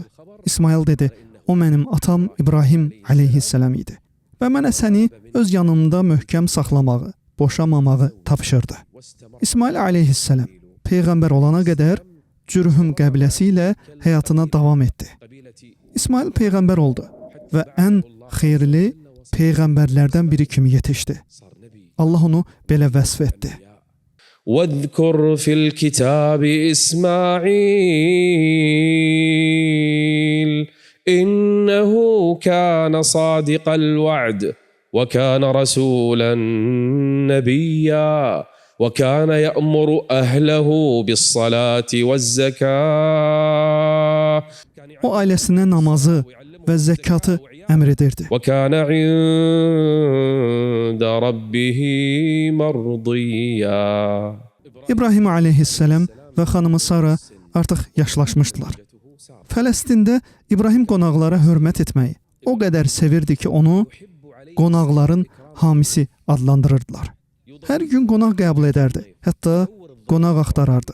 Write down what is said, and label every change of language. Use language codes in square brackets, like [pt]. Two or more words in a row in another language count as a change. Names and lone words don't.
[az] İsmayıl dedi, o mənim atam İbrahim aleyhisselam idi və mənə səni öz yanımda möhkəm saxlamağı, boşamamağı tapşırdı. İsmail aleyhisselam peyğəmbər olana qədər Cürhüm qəbiləsi ilə həyatına davam etdi. İsmail peyğəmbər oldu və ən xeyirli peyğəmbərlərdən biri kimi yetişdi. Allah onu belə vəsf etdi. [ar] واذكر في الكتاب إسماعيل إنه كان صادق الوعد وكان رسولا نبيا وكان يأمر أهله بالصلاة والزكاة. [az] O ailəsinə namazı və zəkatı əmr edirdi. [ar] وكان عند ربه مرضيا. [az] İbrahim aleyhisselam və xanımı Sara artıq yaşlaşmışdılar. Fələstində İbrahim qonaqlara hörmət etməyi o qədər sevirdi ki, onu qonaqların hamisi adlandırırdılar. Hər gün qonaq qəbul edərdi, hətta qonaq axtarardı.